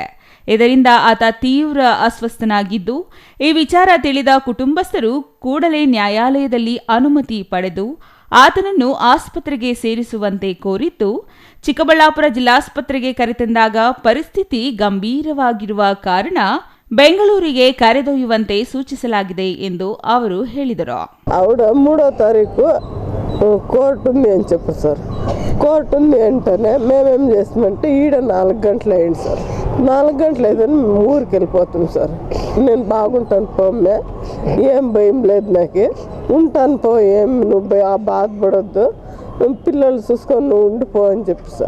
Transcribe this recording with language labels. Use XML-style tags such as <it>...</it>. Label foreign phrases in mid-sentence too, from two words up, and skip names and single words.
<kn>ಇದರಿಂದ ಆತ ತೀವ್ರ ಅಸ್ವಸ್ಥನಾಗಿದ್ದು, ಈ ವಿಚಾರ ತಿಳಿದ ಕುಟುಂಬಸ್ಥರು ಕೂಡಲೇ ನ್ಯಾಯಾಲಯದಲ್ಲಿ ಅನುಮತಿ ಪಡೆದು ಆತನನ್ನು ಆಸ್ಪತ್ರೆಗೆ ಸೇರಿಸುವಂತೆ ಕೋರಿದ್ದು, ಚಿಕ್ಕಬಳ್ಳಾಪುರ ಜಿಲ್ಲಾಸ್ಪತ್ರೆಗೆ ಕರೆತಂದಾಗ ಪರಿಸ್ಥಿತಿ ಗಂಭೀರವಾಗಿರುವ ಕಾರಣ ಬೆಂಗಳೂರಿಗೆ ಕರೆದೊಯ್ಯುವಂತೆ సూచించలాಗಿದೆ ಎಂದು ಅವರು ಹೇಳಿದರು.</kn> <te>ఆవిడ 3వ తారీఖు కోర్టు ఉంది అని చెప్పారు సార్. కోర్టు ఉంది అంటేనే మేమేం చేస్తామంటే ఈడ 4 గంటలు అయింది సార్. 4 గంటలు అయిందని మేము ఊరికి వెళ్ళిపోతాం సార్. నేను బాగుంటాను పోమ్మే, ఏం భయం లేదు, నాకు ఉంటాను పో, ఏం నువ్వు బాధపడొద్దు, పిల్లలు చూసుకొని నువ్వు ఉండిపో అని చెప్పి సార్.</te>